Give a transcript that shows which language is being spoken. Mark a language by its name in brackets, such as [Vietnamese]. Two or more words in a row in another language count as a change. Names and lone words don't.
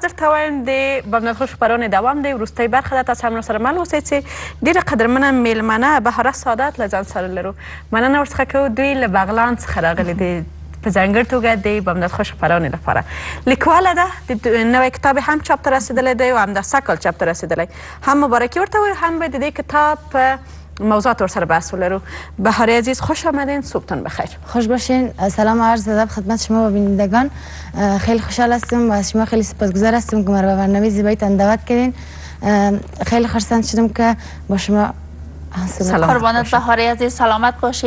[Pashto] درته وایم د بامداد خبرانې دوام دی. وروستۍ برخه ده، تاسو هم راسره مل اوسئ چې ډېره قدرمنه میلمنه بهاره سعادت له ځان سره لرو. مننه ورڅخه کوو. دوی له بغلان څخه راغلي دي، په ځانګړې توګه د بامداد خبرانې لپاره. لیکواله ده، د نوی کتاب هم چاپ ته رسېدلی دی او همداسې کال چاپ ته رسېدلی. هم مبارکي ورته وایو، هم به د دې کتاب موضوعات ور سره بحث ولرو. [Persian] بهاره عزیز خوش آمدین، صبحتون بخیر. خوش باشین. سلام عرض ادب خدمت شما و بینندگان. خیلی خوشحال هستم و از شما خیلی سپاسگزار هستم که مرا به برنامه زیبایتان دعوت کردین. خیلی خرسند شدم که با شما قربانت بهاره عزیز، سلامت باشی.